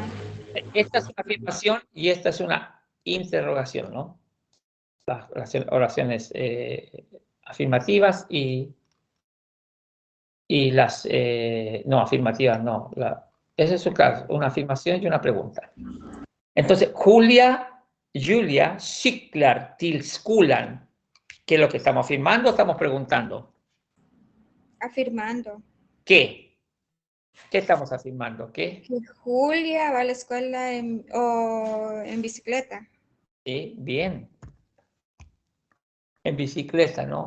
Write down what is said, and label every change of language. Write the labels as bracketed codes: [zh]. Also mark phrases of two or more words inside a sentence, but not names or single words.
[es] Esta es una afirmación y esta es una interrogación, ¿no? Las oraciones afirmativas y las... no, afirmativas no. Ese es su caso, una afirmación y una pregunta. Entonces, [sv] Julia cyklar till skolan. [es] ¿Qué es lo que estamos afirmando o estamos preguntando? Afirmando. ¿Qué? ¿Qué estamos afirmando? ¿Qué? Que Julia va a la escuela en bicicleta. Sí, bien. En bicicleta, ¿no?